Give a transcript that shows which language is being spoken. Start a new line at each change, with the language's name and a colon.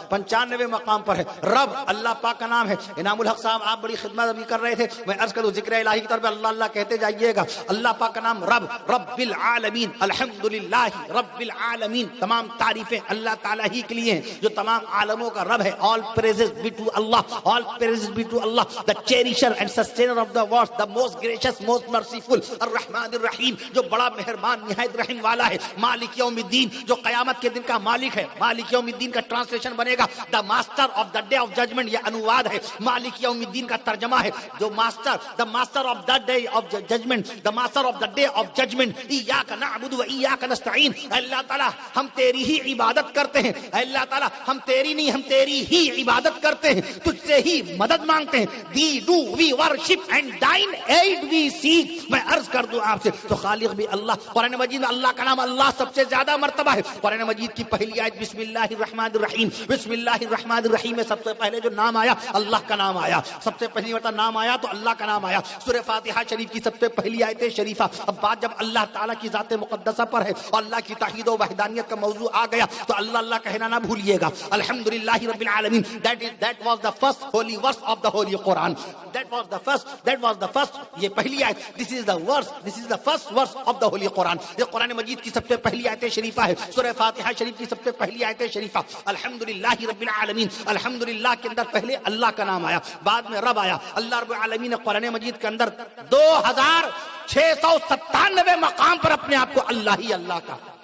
Urdu: 95 مقام پر ہے. رب اللہ پاک کا نام ہے. انعام الحق صاحب آپ بڑی خدمت ابھی کر رہے تھے. میں عرض کروں ذکر الہی کی طرف اللہ اللہ کہتے جائیے گا. اللہ پاک کا نام رب،
Arabic: رب العالمین، الحمدللہ رب العالمین.
Urdu: تمام تعریفیں اللہ تعالیٰ ہی کے لیے ہیں جو تمام عالموں کا رب ہے.
English: All praises be to Allah, all praises be to Allah, the cherisher and sustainer of the world, the most gracious, most merciful,
Arabic: الرحمن الرحیم،
Urdu: جو بڑا مہربان نہایت رحم والا ہے.
Arabic: مالک یوم الدین،
Urdu: جو قیامت کے دن کا مالک ہے. مالک یوم الدین کا ٹرانسلیشن بنے گا
English: The master of the day of judgement.
Urdu: یہ انواد ہے.
Arabic: مالک یوم الدین
Urdu: کا ترجمہ ہے جو master,
English: the master of the day of judgement,
Urdu: the master of the day of judgment.
Arabic: ایاک نعبد و ایاک نستعین.
Urdu: اللہ تعالیٰ ہم تیری ہی عبادت کرتے ہیں. اللہ تعالیٰ ہم تیری نہیں، ہم تیری ہی عبادت کرتے ہیں، تجھ سے ہی مدد مانگتے ہیں.
English: Thee do we worship and thine aid we seek.
Urdu: میں عرض کر دوں آپ سے، تو خالق بھی اللہ. قرآن مجید میں اللہ کا نام اللہ سب سے زیادہ مرتبہ ہے. قرآن مجید کی پہلی آیت
Arabic: بسم اللہ الرحمن الرحیم.
Urdu: بسم اللہ الرحمن الرحیم میں سب سے پہلے جو نام آیا اللہ کا نام آیا. سب سے پہلی مرتبہ نام آیا تو اللہ کا نام آیا. سورہ فاتحہ شریف کی سب سے پہلی آیت شریفہ. اب بات جب اللہ تعالیٰ کی ذات مقدسہ پر ہے اور اللہ کی توحید و وحدانیت کا موضوع آ گیا تو اللہ اللہ کہنا نہ بھولیے گا.
Arabic: الحمدللہ رب العالمین.
English: That was the first holy verse of the holy Quran. That was the first.
Urdu: یہ پہلی آیت.
English: This is the first verse of the holy Quran.
Urdu: یہ قرآن مجید کی سب سے پہلی آیت شریفہ ہے. سورہ فاتحہ شریف کی سب سے پہلی آیت شریفہ
Arabic: الحمدللہ رب العالمین.
Urdu: الحمدللہ کے اندر پہلے اللہ کا نام آیا، بعد میں رب آیا. اللہ رب العالمین نے قرآن مجید کے اندر 2697 مقام پر اپنے آپ کو اللہ ہی اللہ کا.